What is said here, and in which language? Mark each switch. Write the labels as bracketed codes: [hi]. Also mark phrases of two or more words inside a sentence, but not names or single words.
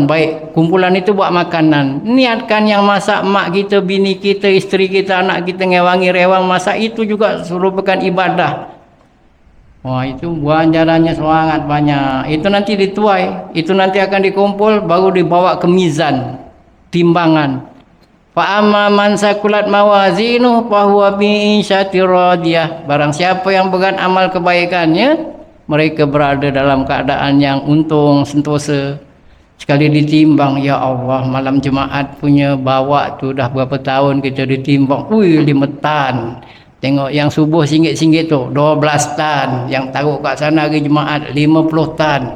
[ms] Baik, kumpulan itu buat makanan. Niatkan yang masak mak kita, bini kita, isteri kita, anak kita, ngewangi rewang masak, itu juga merupakan ibadah. Wah, itu ganjarannya sangat banyak. Itu nanti dituai, itu nanti akan dikumpul, baru dibawa ke mizan, timbangan. [ar] فأما من ثقلت موازينه فهو في عيشة راضية. [ms] Barang siapa yang berat amal kebaikannya, mereka berada dalam keadaan yang untung sentosa. Sekali ditimbang, [ar] يا الله, [ms] malam Jumaat punya bawa tu dah berapa tahun kita ditimbang. 5 tan. Tengok yang subuh singgit-singgit tu 12 tan, yang taruh kat sana hari Jumaat 50 tan.